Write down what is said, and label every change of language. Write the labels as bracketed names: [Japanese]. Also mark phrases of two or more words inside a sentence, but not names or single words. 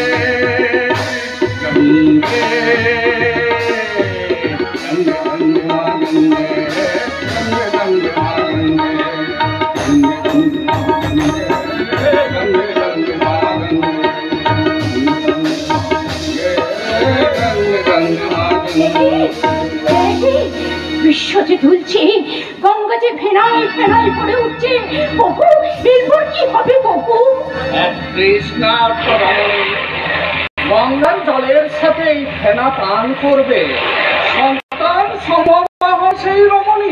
[Bangla] गंगे गंगे गंगे मा गंगे, गंगे गंगे मा गंगे, गंगे गंगे मा गंगे, गंगे गंगे मा गंगे। বিশ্ব যে দুলছে, গঙ্গা যে ফেনায় ফেনায় পড়ে উঠছে, প্রভু এরপর কি হবে প্রভু? গঙ্গার জলের সাথে ফেনা পান করবে সন্তান সম্ভব সেই রমণী।